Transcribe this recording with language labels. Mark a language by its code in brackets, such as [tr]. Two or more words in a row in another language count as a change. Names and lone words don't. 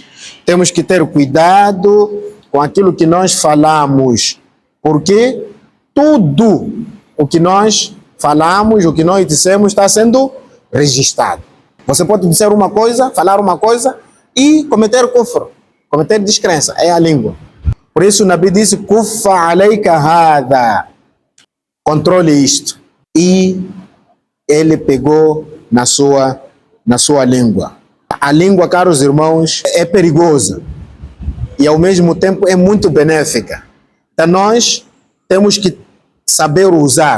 [pt] Temos que ter cuidado com aquilo que nós falamos. Porque tudo o que nós falamos, o que nós dissemos, está sendo registrado. Você pode dizer uma coisa, falar uma coisa e cometer kufr, cometer descrença. É a língua. Por isso o Nabi disse, [ar] كف عليك هذا. [pt] Controle isto. E ele pegou na sua língua. A língua, caros irmãos, é perigosa e ao mesmo tempo é muito benéfica. Então nós temos que saber usar.